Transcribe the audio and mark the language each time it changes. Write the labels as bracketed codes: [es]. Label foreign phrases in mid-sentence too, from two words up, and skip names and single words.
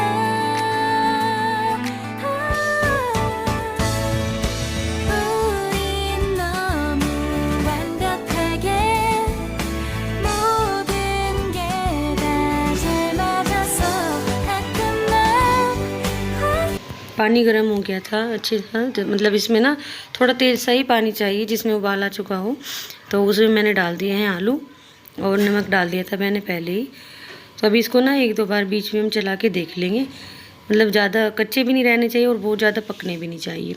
[ko] 우린 너무 완벽하게 모든 게 다 잘 맞아서 가끔 난 [hi] पानी गर्म हो गया था अच्छे से, मतलब इसमें ना थोड़ा तेज सा ही पानी चाहिए जिसमें उबाल आ चुका हो। तो उसमें मैंने डाल दिए हैं आलू, और नमक डाल दिया था मैंने पहले ही। तो अभी इसको ना 1-2 बार बीच में हम चला के देख लेंगे, मतलब ज़्यादा कच्चे भी नहीं रहने चाहिए और बहुत ज़्यादा पकने भी नहीं चाहिए।